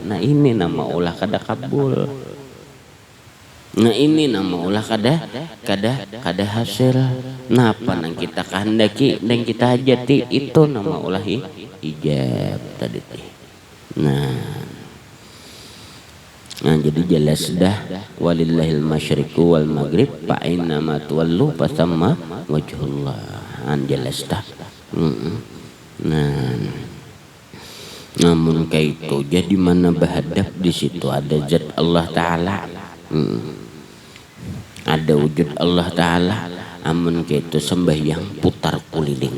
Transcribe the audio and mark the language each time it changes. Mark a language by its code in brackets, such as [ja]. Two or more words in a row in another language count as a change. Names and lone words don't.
[bjn] Nah ini nama ulah kada kabul. Nah ini nama ulah kada hasil. Nah apa nang kita kehendaki dan kita hajati itu nama ulah ijab tadi. Nah jadi jelas dah [ar] وَلِلَّهِ الْمَشْرِقُ وَالْمَغْرِبُ فَأَيْنَمَا تُوَلُّوا فَثَمَّ وَجْهُ اللَّهِ. [bjn] Jelas dah. Nah namun kaitu jadi mana bahadap di situ ada zat Allah Ta'ala. Ada wujud Allah Ta'ala. Amun kaitu sembahyang putar kuliling.